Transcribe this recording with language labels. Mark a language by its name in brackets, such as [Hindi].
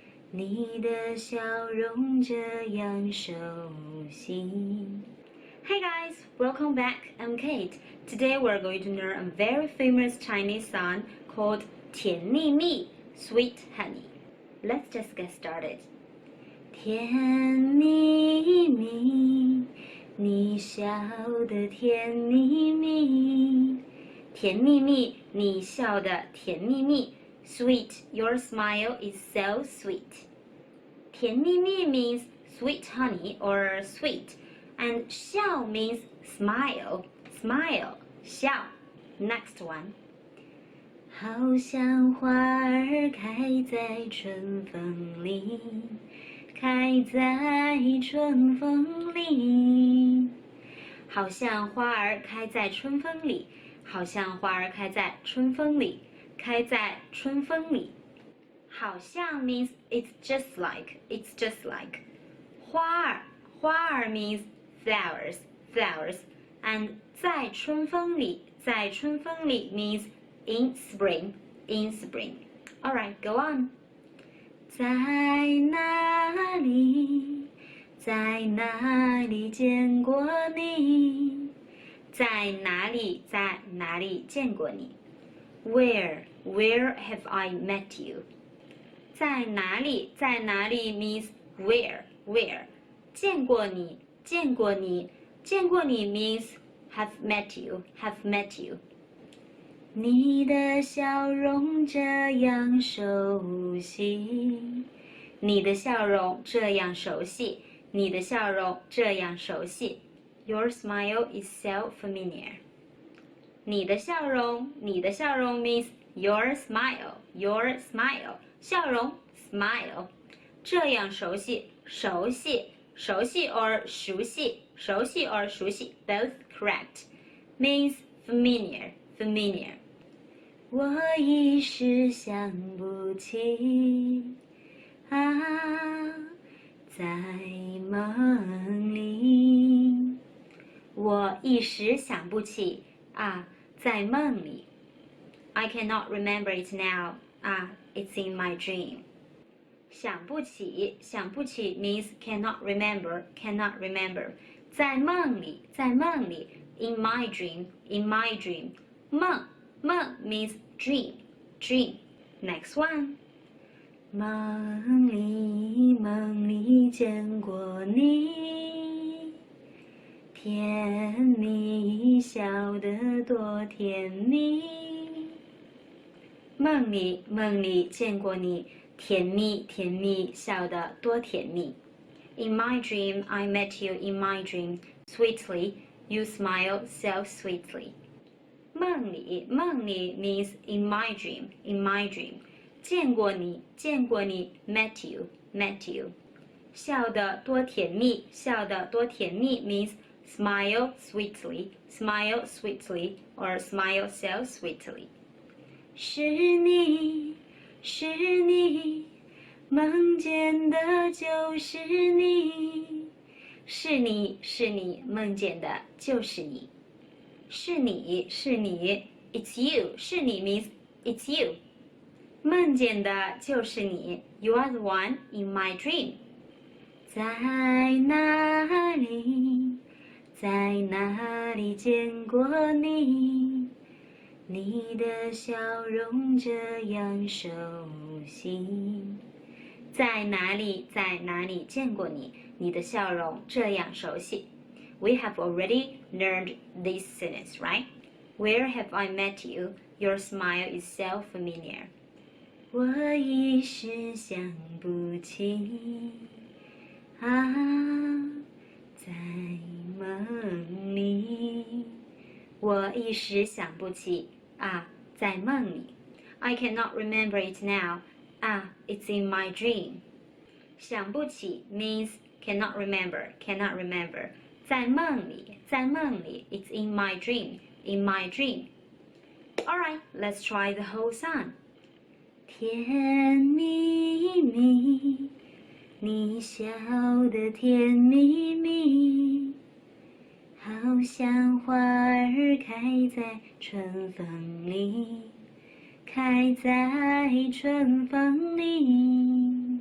[Chinese] 你的笑容这样熟悉。 [English] Hey guys, welcome back. I'm Kate. Today we're going to learn a very famous Chinese song called 甜蜜蜜, Sweet Honey. Let's just get started. [Chinese] 甜蜜蜜，你笑得甜蜜蜜。甜蜜蜜，你笑得甜蜜蜜。 [English] Sweet, your smile is so sweet. 甜蜜蜜 means sweet honey or sweet, and 笑 means smile, smile, 笑. Next one. [Chinese] 好像花儿开在春风里，开在春风里。好像花儿开在春风里，好像花儿开在春风里，开在春风里。 [English] 好像 means it's just like, it's just like. 花儿，花儿 means flowers, flowers. And 在春风里，在春风里 means in spring, in spring. Alright, go on. [Chinese] 在哪里，在哪里见过你？在哪里，在哪里见过你？ [English] Where have I met you? 在哪里，在哪里 means where. 见过你，见过你，见过你 means have met you, have met you. [Chinese] 你的笑容这样熟悉，你的笑容这样熟悉，你的笑容这样熟悉。 [English] Your smile is so familiar. 你的笑容，你的笑容 means your smile, your smile. 笑容 smile. [Chinese] 这样熟悉，熟悉，熟悉 or 熟悉，熟悉 or 熟悉 [English] both correct. Means familiar, familiar. [Chinese] 我一时想不起啊，在梦里。我一时想不起啊，在梦里。 [English] I cannot remember it now. It's in my dream. 想不起，想不起 means cannot remember, cannot remember. [Chinese] 在梦里，在梦里。 [English] In my dream, in my dream. 梦，梦 means dream, dream. Next one. [Chinese] 梦里，梦里见过你，甜蜜笑得多甜蜜。梦里，梦里见过你，甜蜜，甜蜜笑得多甜蜜。 [English] In my dream, I met you in my dream. Sweetly, you smile so sweetly. 梦里，梦里 means in my dream, in my dream. 见过你，见过你 met you, met you. 笑得多甜蜜，笑得多甜蜜 means smile sweetly, smile sweetly, or smile so sweetly. [Chinese] 是你，是你，梦见的就是你。是你，是你，梦见的就是你。 [English] 是你，是你 it's you. 是你 means it's you. [Chinese] 梦见的就是你 [English] you are the one in my dream. [Chinese] 在哪里，在哪里见过你？你的笑容这样熟悉。在哪里，在哪里见过你？你的笑容这样熟悉。 [English] We have already learned this sentence, right? Where have I met you? Your smile is so familiar. [Chinese] 我一时想不起啊，在梦里。我一时想不起啊，在梦里。 [English] I cannot remember it now. It's in my dream. 想不起 means cannot remember, cannot remember. 在梦里，在梦里 it's in my dream, in my dream. Alright, let's try the whole song. [Chinese] 甜蜜蜜，你笑得甜蜜蜜，好像花儿开在春风里，开在春风里。